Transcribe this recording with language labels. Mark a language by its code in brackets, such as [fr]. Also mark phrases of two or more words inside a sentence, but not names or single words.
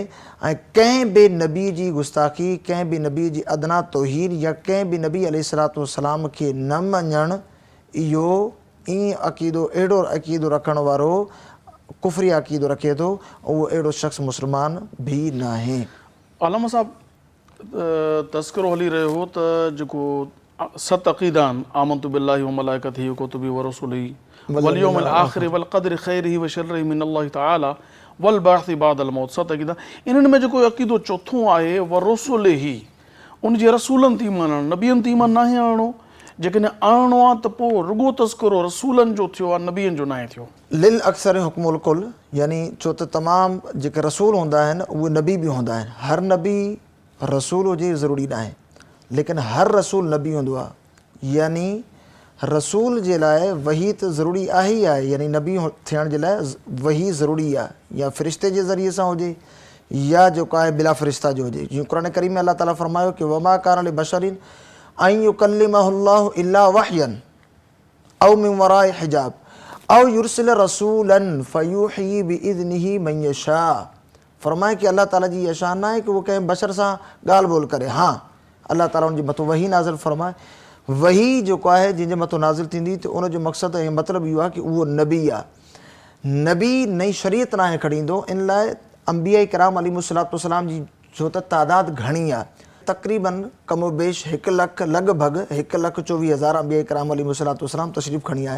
[sd] ऐं कंहिं बि नबी जी गुस्ताखी, कंहिं बि नबी जी अदना तौहीन या कंहिं बि नबी [ar] عليه الصلاة والسلام [sd] खे न मञणु इहो ईअं अक़ीदो अहिड़ो अक़ीदो रखण वारो कुफरी अक़ीदो रखे थो, उहो अहिड़ो शख़्स मुस्लमान भी न आहे। आलम साहब तस्करो हली रहियो हो त जेको 7 अक़ीदा आहिनि, [ar] آمنت بالله وملائكته وكتبه ورسله واليوم الآخر والقدر خيره وشره من الله تعالى والبعث بعد الموت, 7 अक़ीदा। [sd] इन्हनि में जेको अक़ीदो चोथों आहे [ar] ورسله, [sd] उन जे रसूलनि ते ईमान आणणु, नबियनि ते ईमान नाहे आणणो। जेकॾहिं आणणो आहे त पोइ रुॻो तस्करो रसूलनि जो थियो आहे, नबियनि जो नाहे थियो। [ar] للأكثر حكم الكل, [sd] यानी छो त तमामु जेके रसूल हूंदा आहिनि उहे नबी बि हूंदा आहिनि। हर नबी रसूल हुजे ज़रूरी न आहे, लेकिन हर रसूल नबी हूंदो आहे। यानी रसूल जे लाइ वही त ज़रूरी आहे ई आहे, यानी नबी थियण जे लाइ वही ज़रूरी आहे, या फ़रिश्ते जे ज़रिए सां हुजे या जेको आहे बिला फ़रिश्ता जो हुजे। जीअं क़ुरान करीम में अल्लाह ताला फ़रमायो कि [ar] وما كان لبشر أن يكلمه الله إلا وحيا أو من وراء حجاب أو يرسل رسولا فيوحي بإذنه من يشاء. [sd] फ़रमाए कि अल्लाह ताला जी यशा न आहे कि उहो कंहिं बशर सां ॻाल्हि ॿोल करे। हाँ, अल्लाह ताला उनजे मथां वही नाज़िल फ़रमाए। वही जेको आहे जंहिंजे मथां नाज़िल थींदी त उनजो मक़सदु ऐं मतिलबु इहो आहे कि उहो नबी आहे। नबी नई शरीयत नाहे खणींदो, इन लाइ अंबिया किराम [ar] عليهم الصلاة والسلام [sd] जी छो त तादाद घणी आहे, तक़रीबन कमो बेश 1 लख लॻभॻि 1,24,000 अंबिया किराम [ar] عليهم الصلاة والسلام [sd] तशरीफ़ खणी आया।